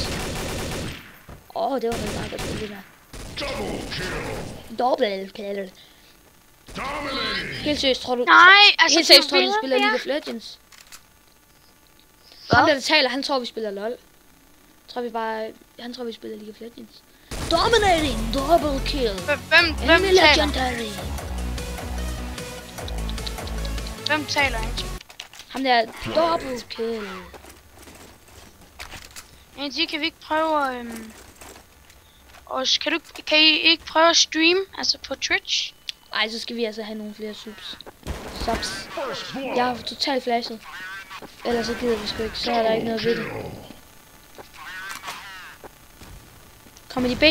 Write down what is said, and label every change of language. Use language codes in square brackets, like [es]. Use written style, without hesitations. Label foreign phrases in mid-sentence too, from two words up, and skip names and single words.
[da] Det var vel bare godt spil, det der. Dobbelt kill. Helt seriøst, tror du... Nej, altså... Helt seriøst, tror du spiller League of Legends? Ham der taler, han tror vi spiller LOL. Han tror vi spiller League of Legends. [en] Dominating, double kill. [da] Hvem legendary. Hvem taler egentlig? Ham der [en] double kill. [da] Angie, kan vi ikke prøve kan I ikke prøve at streame, altså på Twitch? Ej, så skal vi altså have nogle flere subs. Jeg har totalt flashet. Ellers så gider vi sgu ikke, så er der ikke noget ved det. Kommer de B?